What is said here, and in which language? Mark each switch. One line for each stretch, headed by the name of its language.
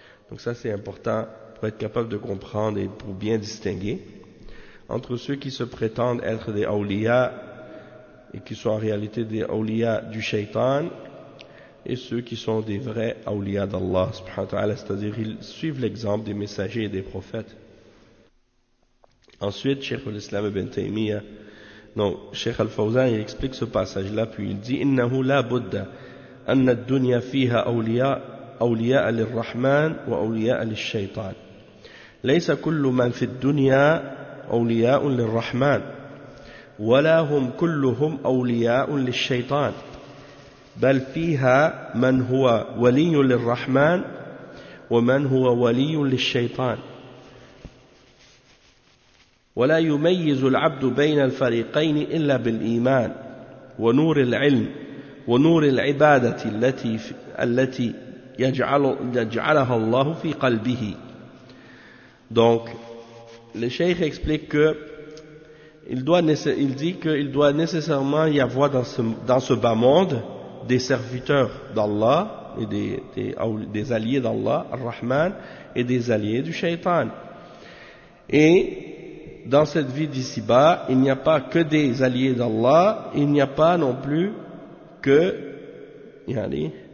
French: Donc ça c'est important pour être capable de comprendre et pour bien distinguer entre ceux qui se prétendent être des awliya et qui sont en réalité des awliya du shaytan, et ceux qui sont des vrais awliya d'Allah subhanahu wa ta'ala, c'est-à-dire ils suivent l'exemple des messagers et des prophètes. Ensuite, Cheikh al-Islam ibn Taymiyyah, non, Cheikh al-Fawzan, il explique ce passage-là, puis il dit:
Arabic: innahu la budda أن الدنيا فيها أولياء أولياء للرحمن وأولياء للشيطان ليس كل من في الدنيا أولياء للرحمن ولا هم كلهم أولياء للشيطان بل فيها من هو ولي للرحمن ومن هو ولي للشيطان ولا يميز العبد بين الفريقين إلا بالإيمان ونور العلم ونور العبادة التي يجعلها الله في قلبه.
French: Donc le cheikh explique que il dit qu'il doit nécessairement y avoir dans ce bas monde des serviteurs d'Allah et des alliés d'Allah Ar-Rahman et des alliés du shaytan, et dans cette vie d'ici-bas il n'y a pas que des alliés d'Allah, il n'y a pas non plus que, yani,